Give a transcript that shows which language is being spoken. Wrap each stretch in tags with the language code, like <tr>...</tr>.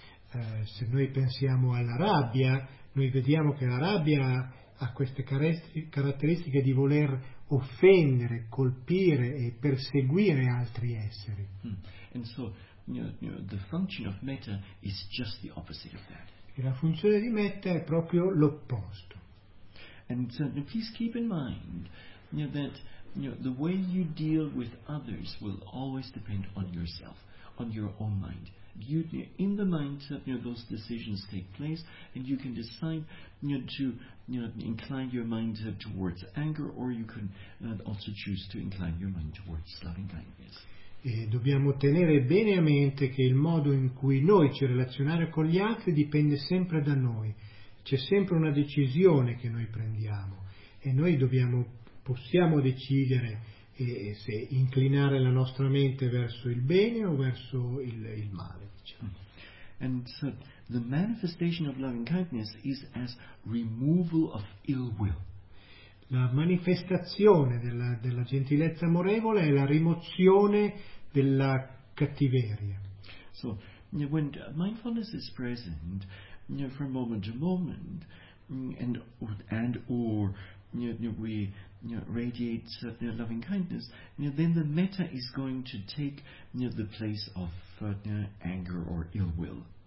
<it>Se noi pensiamo alla rabbia, noi vediamo che la rabbia ha queste caratteristiche di voler offendere, colpire e perseguire altri esseri.</it> <en>And so, the function of metta is just the opposite of that.</en> <it>E la funzione di metta è proprio l'opposto.</it> <en>And so, please keep in mind that the way you deal with others will always depend on yourself, on your own mind. You, in the mind, those decisions take place, and you can decide to incline your mind towards anger, or you can also choose to incline your mind towards loving kindness.</en> <it>E dobbiamo tenere bene a mente che il modo in cui noi ci relazioniamo con gli altri dipende sempre da noi. C'è sempre una decisione che noi prendiamo, e noi possiamo decidere se inclinare la nostra mente verso il bene o verso il male, diciamo.</it> <en>And so the manifestation of loving kindness is as removal of ill will.</en> <it>La manifestazione della gentilezza amorevole è la rimozione della cattiveria.</it> <en>So, you know, when mindfulness is present, you know, from moment to moment, and or we radiate loving kindness, then the metta is going to take the place of anger or ill will.</en>